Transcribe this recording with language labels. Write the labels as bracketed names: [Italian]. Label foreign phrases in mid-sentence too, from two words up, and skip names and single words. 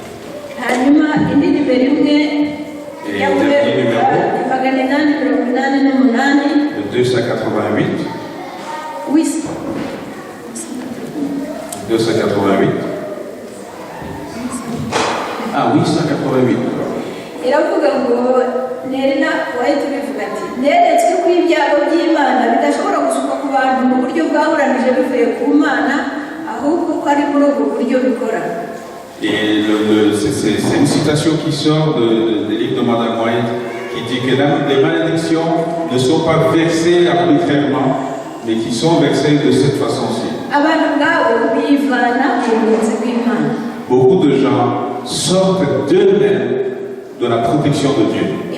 [French] Et le dernier numéro, le 288. Oui. 288. Ah oui, 188. [Kinyarwanda] iravuga ngo nerina wahita ubivuga ati neretswe ko ibyago by'Imana bidashobora gusuka ku bantu mu buryo bwahuranije bivuye ku Mana ahubwo ko ari muri ubwo buryo bikora. [French] Et c'est une citation qui sort des livres de Madame White qui dit que les malédictions ne sont pas versées arbitrairement, mais qui sont versées de cette façon-ci. Beaucoup de gens sortent d'eux-mêmes de la protection de Dieu.